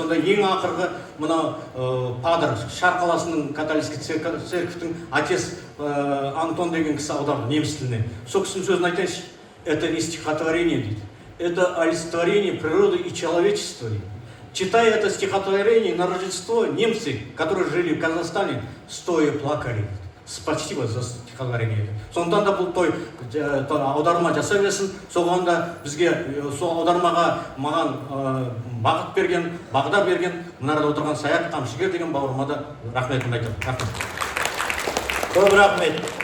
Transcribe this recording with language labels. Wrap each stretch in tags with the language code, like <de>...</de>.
<kk>Сонда ең ақырғы мына Падр, Шар қаласының католический церковьтің отец Антон деген кісі аударды неміс тіліне. Сол кісінің сөзін айтайыншы,</kk> <ru>это не стихотворение,</ru> <kk>дейді.</kk> <ru>Это олицетворение природы и человечества. Читая это стихотворение на Рождество, немцы, которые жили в Казахстане, стоя плакали. Спасибо за стихотворение.</ru> <kk>Сондан да бұл той аударма жасай берсін. Соған да бізге сол аудармаға маған бағыт берген, бағдар берген, мынарда отырған Саят Қамшыгер деген бауырыма да рахметімді айтамын. Көп рахмет.</kk>